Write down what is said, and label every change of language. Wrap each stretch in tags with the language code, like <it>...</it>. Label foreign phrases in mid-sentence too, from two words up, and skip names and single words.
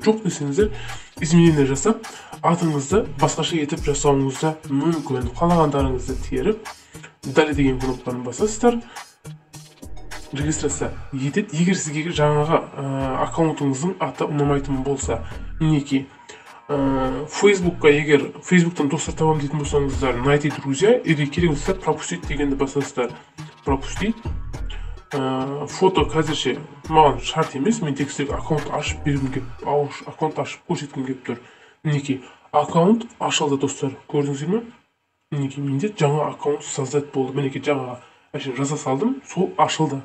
<kk>Жоқ десеңіздер, изменение жасап, атыңызды басқаша етіп жасауыңызда мүмкін. Қалағандарыңызды теріп, далее деген кнопканы басасыздар. Регистрация етеді. Егер сізге жаңағы аккаунтыңыздың аты ұнамайтын болса, мінекей Фейсбукқа, егер Фейсбуктан достар табам дейтін болсаңыздар,</kk> <ru>найти друзья, или</ru> <kk>керек болса пропустить дегенді басасыздар. Пропустить. Фото қазірше маған шарт емес, мен тек сіздерге аккаунт ашып бергім кеп, аккаунт ашып көрсеткім кеп тұр. Мінекей аккаунт ашылды достар. Көрдіңіздер ме? Мінекей менде жаңа аккаунт создать болды. Мінекей жаңа жаза салдым, сол ашылды.</kk>